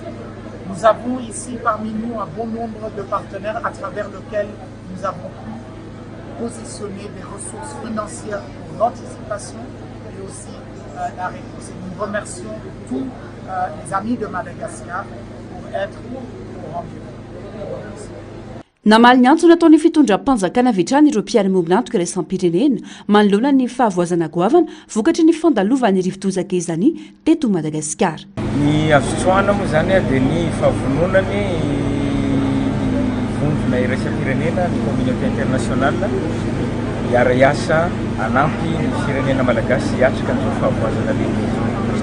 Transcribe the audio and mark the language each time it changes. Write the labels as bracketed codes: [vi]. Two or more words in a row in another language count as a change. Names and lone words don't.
[fr] Nous avons ici parmi nous un bon nombre de partenaires à travers lesquels nous avons pu positionner des ressources financières pour l'anticipation et aussi la réponse. Et nous remercions tous les amis de Madagascar pour être au rendez-vous. [mg] Namaly ny antso nataon'ny fitondram-panjakana vetrany ireo mpiara-miombon'antoka iraisam-pirenena manoloana ny fahavoazana goavana vokatry ny fandalovany rivodoza Gezani teto Madagasikara. Ny azotroana moa zany dia ny fahavononany vondrona iraisam-pirenena ny [fr] communauté internationale [mg] hiara-iasa anampy ny firenena malagasy hiatrika ny fahavoazana lehibe.